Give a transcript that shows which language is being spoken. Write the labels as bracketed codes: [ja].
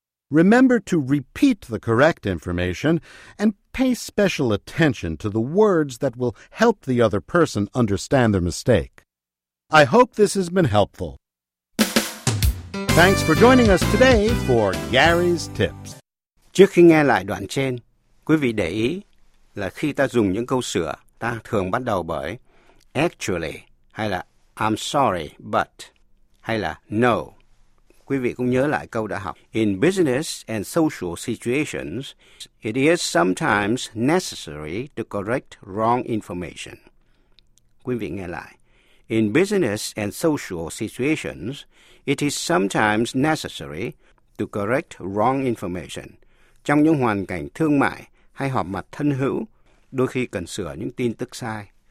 [en] Remember to repeat the correct information and pay special attention to the words that will help the other person understand their mistake. I hope this has been helpful. Thanks for joining us today for Gary's Tips. [vi] Trước khi nghe lại đoạn trên, quý vị để ý là khi ta dùng những câu sửa, ta thường bắt đầu bởi actually, hay là [en] I'm sorry, but, [vi] hay là no. Quý vị cũng nhớ lại câu đã học. [en] In business and social situations, it is sometimes necessary to correct wrong information. [vi] Quý vị nghe lại. [en] In business and social situations, it is sometimes necessary to correct wrong information. [vi] Trong những hoàn cảnh thương mại hay họp mặt thân hữu, đôi khi cần sửa những tin tức sai.